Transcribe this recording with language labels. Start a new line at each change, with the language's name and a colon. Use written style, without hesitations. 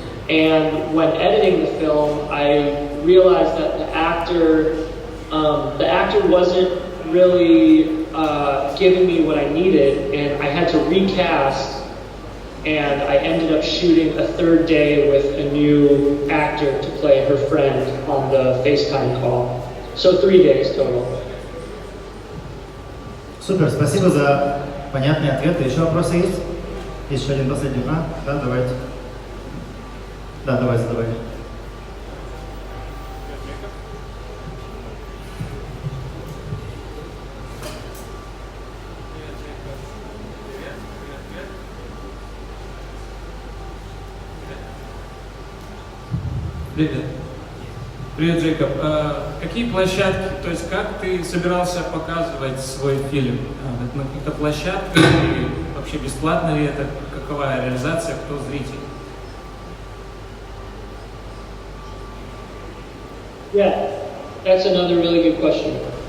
English: And when editing the film, I realized that the actor wasn't really giving me what I needed, and I had to recast. And I ended up shooting a third day with a new actor to play her friend on the FaceTime call. So 3 days total.
Russian: Супер, спасибо за понятные ответы. Еще вопросы есть? Есть еще один последний. Да, давайте. Да, давай, задавай. Привет. Привет, Джейкоб. Какие площадки, то есть как ты собирался показывать свой фильм? На каких-то площадках или вообще бесплатно ли это? Какова реализация, кто зритель?
English: Yeah, that's another really good question.